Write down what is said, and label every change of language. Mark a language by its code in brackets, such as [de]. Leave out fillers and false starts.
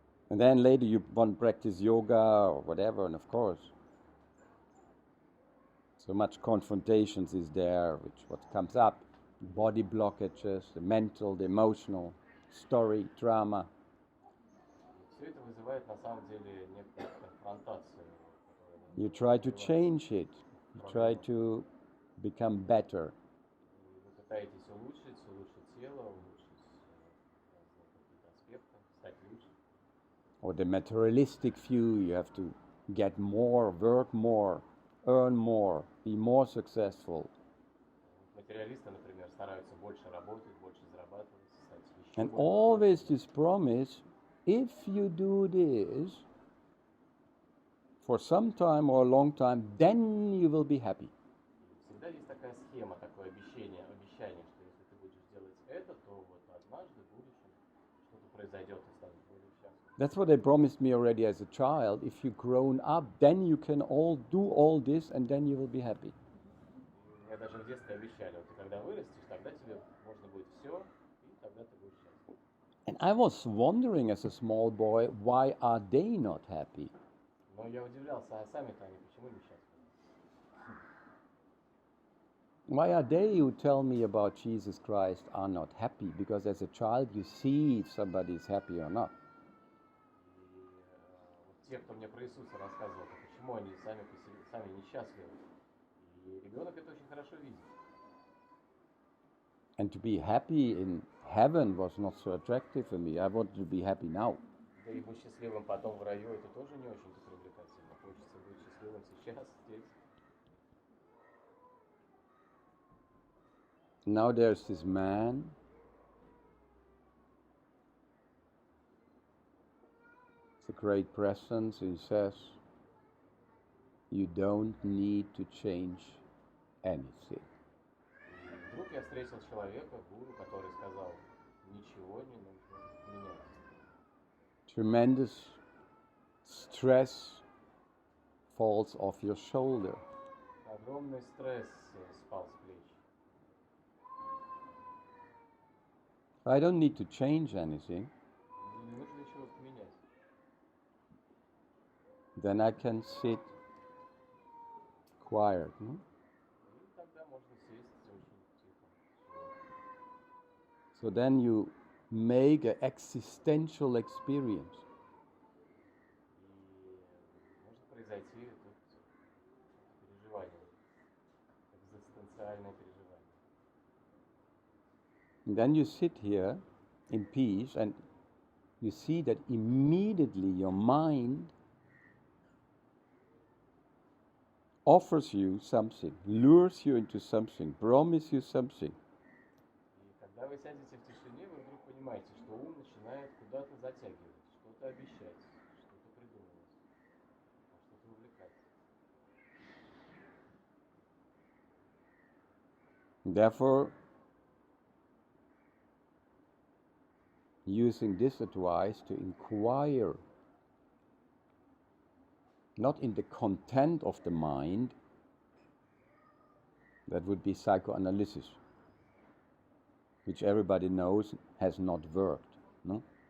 [en] And then later you want to practice yoga or whatever, and of course, so much confrontations is there, which what comes up, body blockages, the mental, the emotional, story, drama. [ru] Все это вызывает на самом деле некую конфронтацию. [en] You try to change it. You try to become better. [ru] Вы пытаетесь улучшить тело, улучшить разные какие-то аспекты, стать лучше. [en] Or the materialistic view, you have to get more, work more, earn more, be more successful. [ru] Материалисты, например, стараются больше работать, больше зарабатывать, стать еще [en] And [ru] более [en] always this promise, if you do this for some time or a long time, then you will be happy. [ru] Всегда есть такая схема, такое обещание, что если ты будешь делать это, то вот однажды в будущем что-то произойдет, и станешь более счастлив. [en] That's what they promised me already as a child. If you grown up, then you can all do all this and then you will be happy. [ru] в детстве обещали, вот ты когда вырастешь, тогда тебе можно будет все, и тогда ты будешь счастлив. [en] And I was wondering as a small boy, why are they not happy? [ru] Но я удивлялся, а сами-то они почему не счастливы? [en] Why are they who tell me about Jesus Christ are not happy? Because as a child you see if somebody is happy or not. [ru] И вот те, кто мне про Иисуса рассказывал, то почему они сами несчастливы? И ребенок это очень хорошо видит. [en] And to be happy in heaven was not so attractive for me. I wanted to be happy now. [ru] Да и быть счастливым потом в раю, это тоже не очень-то привлекательно. Хочется быть счастливым сейчас, здесь. [en] Now there's this man. It's a great presence. He says, you don't need to change anything. [ru] И вдруг я встретил человека, гуру, который сказал, ничего не нужно менять. [en] Tremendous stress falls off your shoulder. [ru] Огромный стресс спал с плеч. [en] I don't need to change anything. [ru] Не нужно ничего менять. [en] Then I can sit quiet. [ru] И тогда можно сесть очень тихо. [en] So then you make an existential experience. [ru] И может произойти тут переживание, экзистенциальное переживание. [en] And then you sit here in peace and you see that immediately your mind offers you something, lures you into something, promises you something. [ru] И когда вы сядете в тишине, вы вдруг понимаете, что ум начинает куда-то затягивать, что-то обещать, что-то придумывать, что-то увлекать. [en] Therefore, using this advice to inquire, not in the content of the mind, that would be psychoanalysis, which everybody knows has not worked. No?